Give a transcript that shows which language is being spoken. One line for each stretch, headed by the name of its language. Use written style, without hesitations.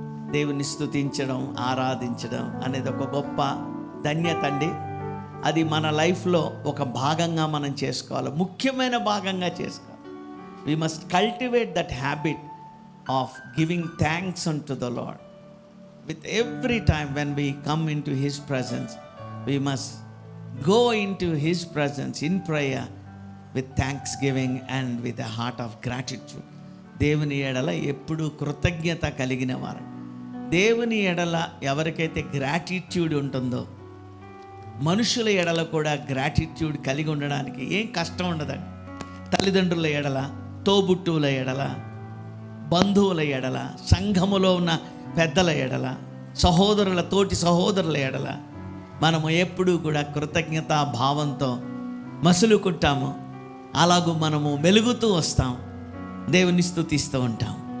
Telugu: దేవుని స్తుతించడం, ఆరాధించడం అనేది ఒక గొప్ప ధన్యత అండి. అది మన లైఫ్లో ఒక భాగంగా మనం చేసుకోవాలి, ముఖ్యమైన భాగంగా చేసుకోవాలి.
English: We must cultivate that habit of giving thanks unto the Lord. With every time when we come into His presence, we must go into His presence in prayer with thanksgiving and with a heart of gratitude.
Telugu: దేవుని ఎడల ఎప్పుడు కృతజ్ఞత కలిగిన వారు. దేవుని ఎడల ఎవరికైతే gratitude ఉంటుందో, మనుషుల ఎడల కూడా గ్రాటిట్యూడ్ కలిగి ఉండడానికి ఏం కష్టం ఉండదండి. తల్లిదండ్రుల ఎడల, తోబుట్టువుల ఎడల, బంధువుల ఎడల, సంఘములో ఉన్న పెద్దల ఎడల, సహోదరుల తోటి సహోదరుల ఎడల మనము ఎప్పుడూ కూడా కృతజ్ఞతా భావంతో మసులుకుంటాము. అలాగూ మనము మెలుగుతూ వస్తాం, దేవుని స్తుతిస్తూ ఉంటాం.